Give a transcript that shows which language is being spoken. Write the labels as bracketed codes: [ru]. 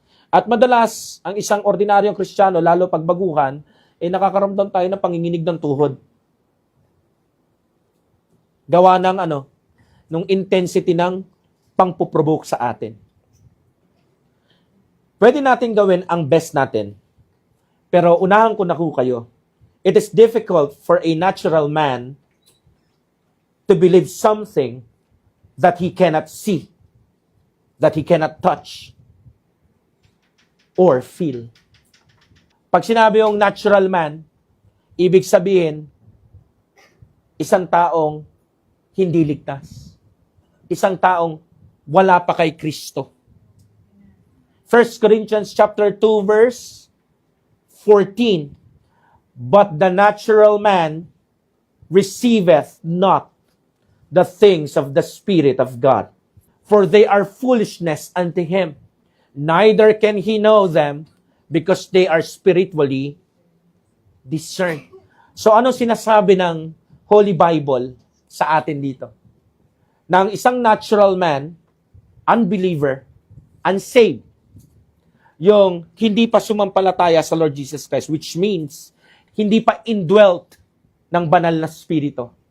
[tl] At madalas, ang isang ordinaryong Kristiyano, lalo pag baguhan, nakakaramdam tayo ng panginginig ng tuhod. Gawa ng nung intensity ng pangpuprovoke sa atin. Pwede natin gawin ang best natin. Pero unahan ko na po kayo. [en] It is difficult for a natural man to believe something that he cannot see, that he cannot touch, or feel. [tl] Pag sinabi yung natural man, ibig sabihin, isang taong hindi ligtas. Isang taong wala pa kay Kristo. [en] 1 Corinthians chapter 2 verse 14, but the natural man receiveth not the things of the Spirit of God, for they are foolishness unto him. Neither can he know them, because they are spiritually discerned. [tl] So ano sinasabi ng Holy Bible sa atin dito? Na ang isang natural man, unbeliever, unsaved, yung hindi pa sumampalataya sa Lord Jesus Christ, which means hindi pa indwelt ng banal na spirito.